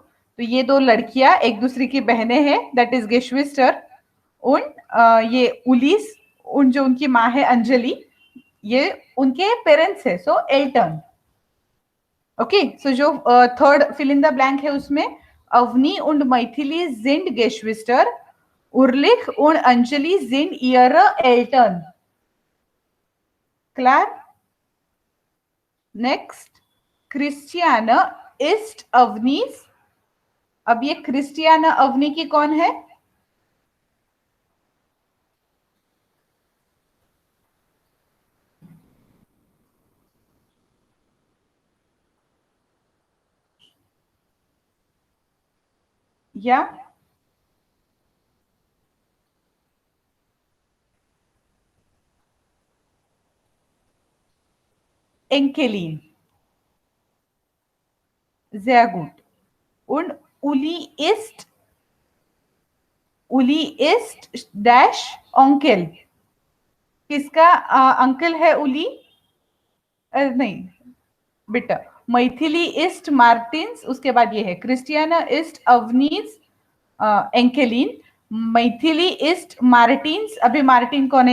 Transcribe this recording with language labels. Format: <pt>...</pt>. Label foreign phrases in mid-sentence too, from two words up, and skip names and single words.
<hi>तो ये दो लड़कियां एक दूसरे की बहनें हैं,</hi> <en>that is</en> <hi>गेशविस्टर। उन ये उलिस, उन जो उनकी माँ है अंजलि, ये उनके पेरेंट्स है, सो एल्टन। ओके, सो जो</hi> <en>third fill in the blank</en> <hi>है उसमें</hi> <de>अवनी und मैथिली sind Geschwister, Urlich und Anjali sind ihre Eltern। Klar? Next, Christiane ist Avnis।</de> <hi>अब ये क्रिस्टियाना अवनी की कौन है?</hi> <de>या Enkelin, sehr gut। Und Uli ist डैश onkel।</de> <hi>किसका अंकल है उली? नहीं बेटा,</hi> <de>मैथिली ist Martins,</de> <hi>उसके बाद ये है</hi> <de>Christiane ist Avnis Enkelin. मैथिली ist Martins,</de> <hi>अभी मार्टिन कौन है?</hi>